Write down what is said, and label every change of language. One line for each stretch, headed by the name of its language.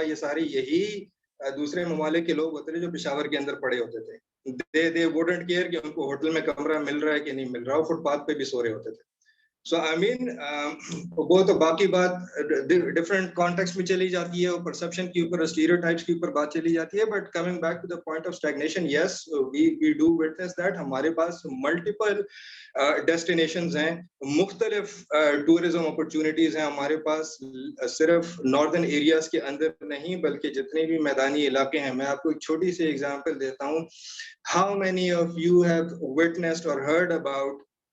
Hindi: ये सारे यही दूसरे ममालिक के लोग होते थे जो पेशावर के अंदर पड़े होते थे।
English: they wouldn't care
Hindi: कि उनको होटल में कमरा मिल रहा है कि नहीं मिल रहा, फुटपाथ पे भी सो रहे होते थे।
English: So I mean,
Hindi: वो तो बाकी बात different context में चली जाती है, और perception के ऊपर, stereotypes के ऊपर बात चली जाती है।
English: But coming back to the point of stagnation, yes, we do witness that.
Hindi: हमारे पास multiple destinations हैं, मुख्तलिफ tourism opportunities हैं हमारे पास, सिर्फ northern areas के अंदर नहीं बल्कि जितने भी मैदानी इलाके हैं। मैं आपको एक छोटी सी example देता हूँ।
English: How many of you have witnessed or heard about